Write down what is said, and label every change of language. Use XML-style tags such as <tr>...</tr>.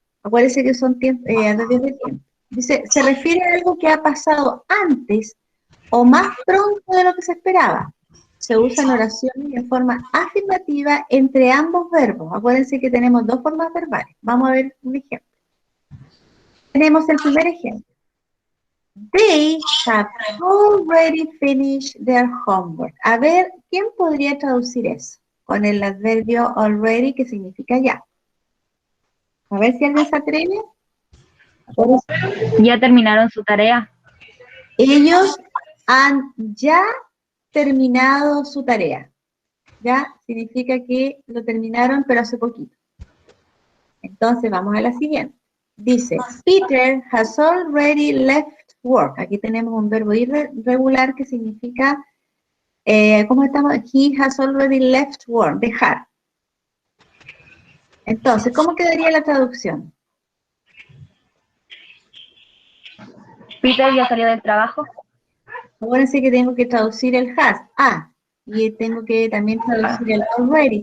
<es>Acuérdense que son adverbios de tiempo. Dice, se refiere a algo que ha pasado antes o más pronto de lo que se esperaba. Se usa en oraciones en forma afirmativa entre ambos verbos. Acuérdense que tenemos dos formas verbales. Vamos a ver un ejemplo. Tenemos el primer ejemplo.</es> <en>They have already finished their homework.</en> <es>A ver, ¿quién podría traducir eso? Con el adverbio already, que significa ya. A ver si alguien se atreve. Ya terminaron su tarea. Ellos han ya terminado su tarea. Ya significa que lo terminaron, pero hace poquito. Entonces vamos a la siguiente. Dice,</es> <en>Peter has already left work.</en> <es>Aquí tenemos un verbo irregular que significa, ¿cómo estamos?</es> <en>He has already left work,</en> <es>dejar. Entonces, ¿cómo quedaría la traducción? Peter ya salió del trabajo. Acuérdense que tengo que traducir el has, y tengo que también traducir el already.</es>